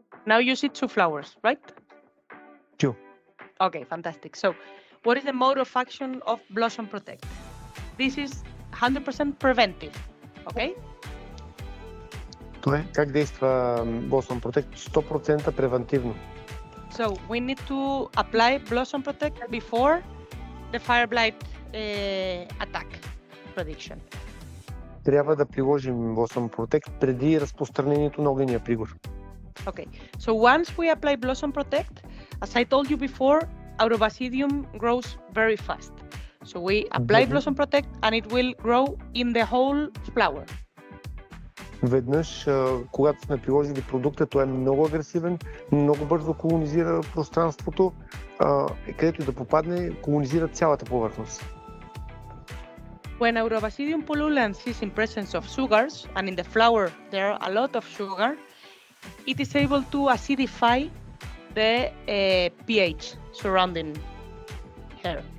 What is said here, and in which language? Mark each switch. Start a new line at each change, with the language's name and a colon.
English: Now you see two flowers, right? Two. Okay, fantastic. So, what is the mode of action of Blossom Protect? This is 100% preventive, okay?
Bulgarian: Това е как действа Blossom Protect? 100% превентивно.
English: So, we need to apply Blossom Protect before the fire blight attack prediction.
Bulgarian: Трябва да приложим Blossom Protect преди разпространението на огнения пригор.
English: Okay, so once we apply Blossom Protect, as I told you before, Aurobasidium grows very fast. So we apply Blossom Protect and it will grow in the whole flower.
Bulgarian: Веднъж, когато сме приложили продукта, той е много агресивен, много бързо колонизира пространството, където да попадне, колонизира цялата повърхност.
English: When Agrobasidium pullulans is in presence of sugars, and in the flower there are a lot of sugar, it is able to acidify the pH surrounding her.